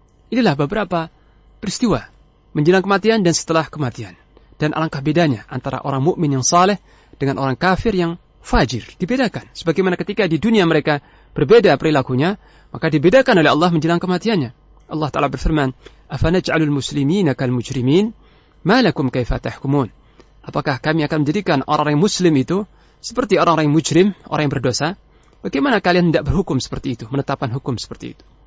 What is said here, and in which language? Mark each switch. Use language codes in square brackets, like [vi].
[id] Inilah beberapa peristiwa menjelang kematian dan setelah kematian. Dan alangkah bedanya antara orang mukmin yang saleh dengan orang kafir yang fajir. Dibedakan. Sebagaimana ketika di dunia mereka berbeda perilakunya, maka dibedakan oleh Allah menjelang kematiannya. Allah Ta'ala berfirman, [ar] أَفَنَجْعَلُ الْمُسْلِمِينَ كَالْمُجْرِمِينَ مَا لَكُمْ كَيْفَ تَحْكُمُونَ. [id] Apakah kami akan menjadikan orang-orang yang muslim itu seperti orang-orang yang mujrim, orang yang berdosa? Bagaimana kalian tidak berhukum seperti itu, menetapkan hukum seperti itu?